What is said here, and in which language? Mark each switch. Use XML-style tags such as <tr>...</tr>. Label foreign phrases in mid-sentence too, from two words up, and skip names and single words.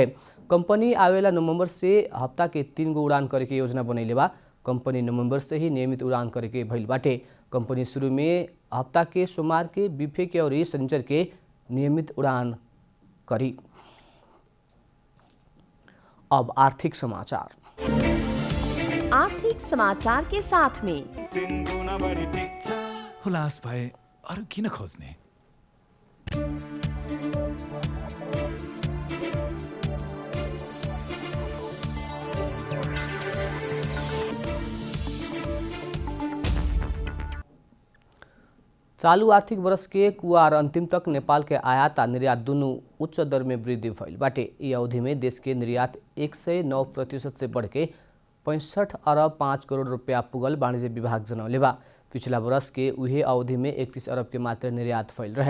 <bho>कंपनी आवेला नवंबर से हफ्ता के 3 गो उड़ान करे के योजना बनैले बा। कंपनी नवंबर से ही नियमित उड़ान करे के भइल बाटे। कंपनी शुरू में हफ्ता के सोमवार के, बिफे के और शनिचर के नियमित उड़ान करी। अब आर्थिक समाचार। आर्थिक समाचार के साथ में</bho> <ne>हुलास भए अरू किन खोज्ने?</ne> <bho>चालू आर्थिक वर्ष के कुआर अंतिम तक नेपाल के आयात आ निर्यात दोनों उच्च दर में वृद्धि भइल बाटे। ई अवधि में देश के निर्यात 109% से बढ़ के 65 अरब 5 करोड़ रुपया पुगल वाणिज्य विभाग जनौले बा। पिछला वर्ष के उहे अवधि में 31 अरब के मात्र निर्यात भइल रहे।</bho>